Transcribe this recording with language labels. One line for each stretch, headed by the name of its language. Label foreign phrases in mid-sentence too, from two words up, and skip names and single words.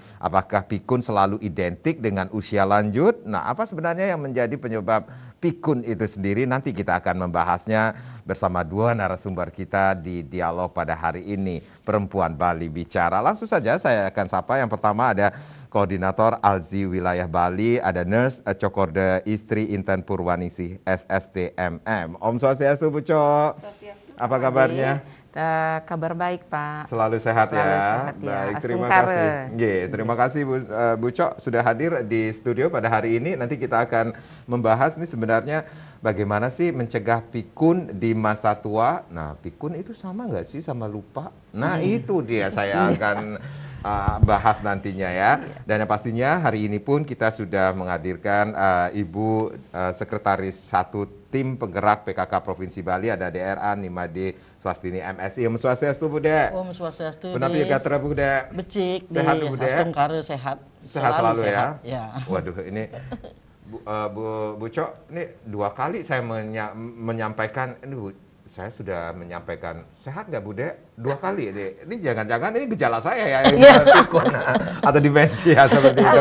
Indonesian: Apakah pikun selalu identik dengan usia lanjut? Nah, apa sebenarnya yang menjadi penyebab pikun itu sendiri? Nanti kita akan membahasnya bersama dua narasumber kita di dialog pada hari ini. Perempuan Bali Bicara. Langsung saja saya akan sapa. Yang pertama ada Koordinator Alzi Wilayah Bali, ada Nurse Cokorde Istri Inten Purwaningsih SSTMM. Om Swastiastu Bu Cok. Apa kabarnya? Kabar baik Pak. Selalu sehat. Selalu ya. Sehat, ya. Baik, terima Astungkare. kasih. Terima kasih Bu Cok sudah hadir di studio pada hari ini. Nanti kita akan membahas nih sebenarnya bagaimana sih mencegah pikun di masa tua. Nah, pikun itu sama nggak sih sama lupa? Nah, itu dia saya akan bahas nantinya ya. Dan yang pastinya hari ini pun kita sudah menghadirkan Ibu Sekretaris 1 Tim Penggerak PKK Provinsi Bali, ada DRA Nimade Swastini MSI. Om Swastiastu Bu De. Om Swastiastu. Benar Gatra Bu De. Becik Sehat di Bu De. Astungkare sehat. Sehat selalu sehat. ya. Waduh, ini Bu Cok, ini 2 kali saya menyampaikan ini Bu. Saya sudah menyampaikan sehat nggak Bu De? 2 kali deh. Ini jangan-jangan ini gejala saya ya, pikun atau demensia seperti itu.